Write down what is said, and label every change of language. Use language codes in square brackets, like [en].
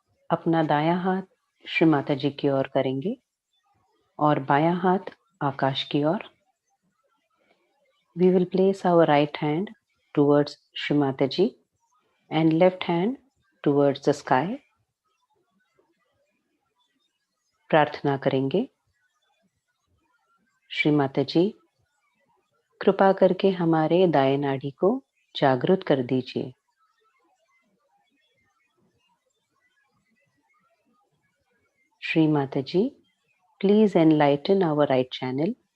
[hi] अपना दायां हाथ श्री माता जी की ओर करेंगे और बायां हाथ आकाश की ओर। [en] We will place our right hand towards Shri Mataji and left hand towards the sky. [hi] प्रार्थना करेंगे। श्री माताजी, कृपा करके हमारे दाएं नाड़ी को जागृत कर दीजिए। [en] Shri Mataji, please enlighten our right channel.